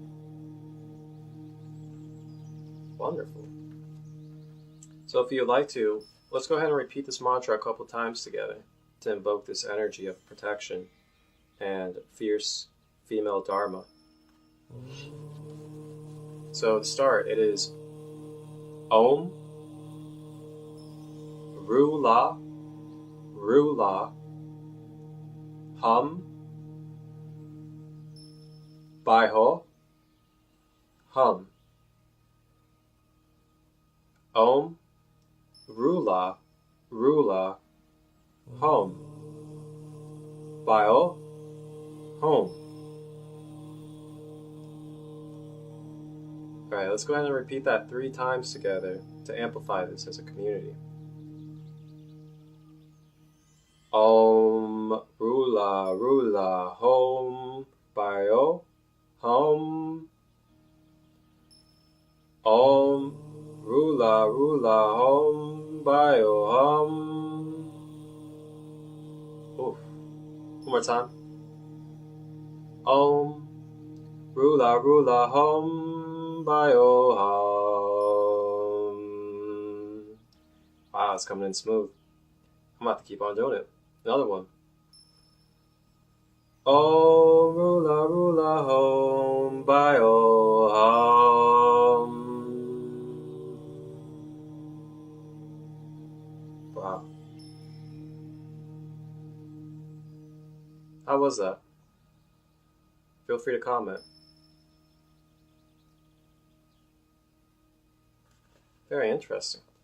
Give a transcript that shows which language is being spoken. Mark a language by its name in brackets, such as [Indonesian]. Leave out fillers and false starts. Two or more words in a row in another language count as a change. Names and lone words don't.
[English] Wonderful. So if you'd like to, let's go ahead and repeat this mantra a couple times together to invoke this energy of protection and fierce female dharma. So to start, it is Om Ru-La Ru-La Hum Bai-Ho Hum. Om Ru-La Ru-La Hum Bai-Ho Hum. Alright, let's go ahead and repeat that 3 times together to amplify this as a community. Om Ru-La Ru-La Hum Bai-Ho Hum. Om Ru-La Ru-La Hum Bai-Ho Hum. Oof. One more time. Om Ru-La Ru-La Hum Bai-Ho Hum. Wow, it's coming in smooth. I'm about to keep on doing it. Another one. Om Ru-La Ru-La Hum Bai-Ho Hum. Wow. How was that? Feel free to comment. Very interesting.